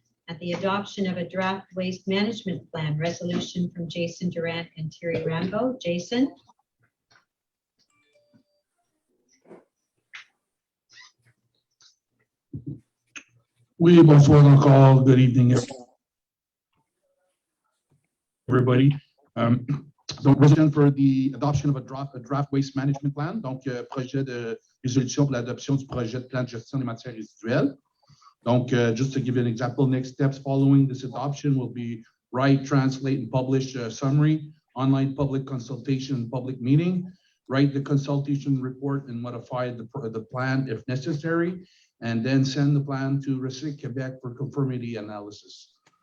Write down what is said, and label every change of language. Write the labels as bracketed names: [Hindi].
[English] At the adoption of a draft waste management plan, resolution from Jason Durant and Thierry Rambo. Jason. [French] Oui, bonsoir encore. [English] Good evening, everybody. Donc, resolution for the adoption of a draft waste management plan. [French] Donc, projet de résolution pour l'adoption du projet de plan de gestion des matières résiduelles. [English] Donc, just to give you an example, next steps following this adoption will be write, translate, and publish a summary, online public consultation, public meeting, write the consultation report and modify the plan if necessary, and then send the plan to RECIC Quebec for conformity analysis.